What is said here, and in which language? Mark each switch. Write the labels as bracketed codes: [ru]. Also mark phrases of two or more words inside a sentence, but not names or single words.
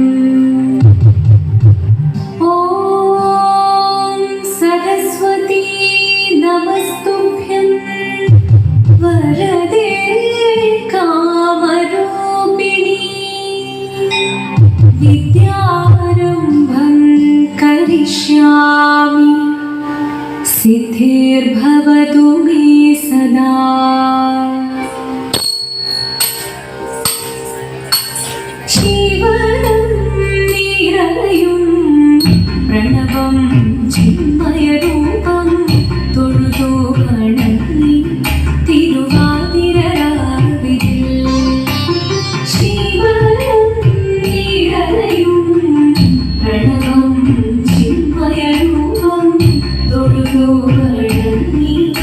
[sa] ॐ सरस्वती नमस्तुभ्यं वरदे कामरूपिणी विद्यारम्भं करिष्यामि सिद्धिर्भवतु मे सदा। [ml] ശിവനും നിറയും പ്രണവം ചിന്മയരൂപം തൊഴുതു വണങ്ങി തിരുവാതിരരാവിൽ ശിവനും നിറയും പ്രണവം ചിന്മയരൂപം തൊഴുതു വണങ്ങി